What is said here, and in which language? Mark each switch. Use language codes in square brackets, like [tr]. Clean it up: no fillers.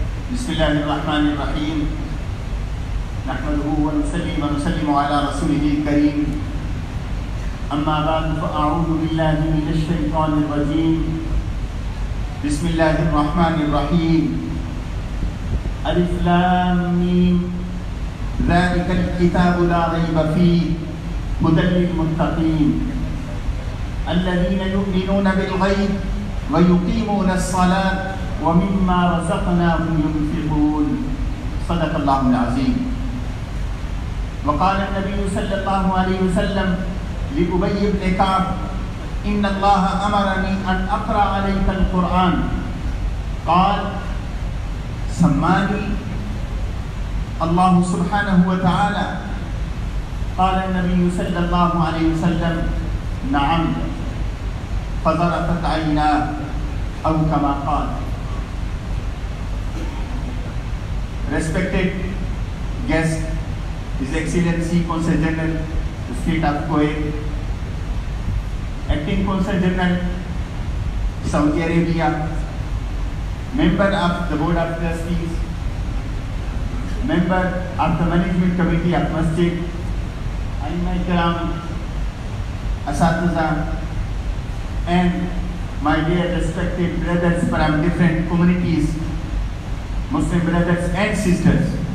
[ar] बिस्मिल्लाहिर्रहमानिर्रहीम। नहमदुहु व नुसल्लिमु अला रसूलिहिल करीम। अम्मा बाद फ़अऊज़ु बिल्लाहि मिनश शैतानिर रजीम। बिस्मिल्लाहिर्रहमानिर्रहीम। ألف لام ميم ذلك الكتاب لا ريب فيه هدى للمتقين الذين يؤمنون بالغيب ويقيمون الصلاة ومما رزقناهم ينفقون صدق الله العظيم. وقال النبي صلى الله عليه وسلم لأبي بن كعب إن الله أمرني أن أقرأ عليك القرآن قال سماني الله سبحانه وتعالى قال النبي صلى الله عليه وسلم نعم فظرفت عيناه أو كما قال. [en] Respected guest, His Excellency Consul General, the State of Kuwait, Acting Consul General, Saudi Arabia, Member of the Board of Trustees, Member of the Management Committee of Masjid, Aimai Kiram, Asatiza, and my dear respected brothers from different communities, Muslim brothers and sisters.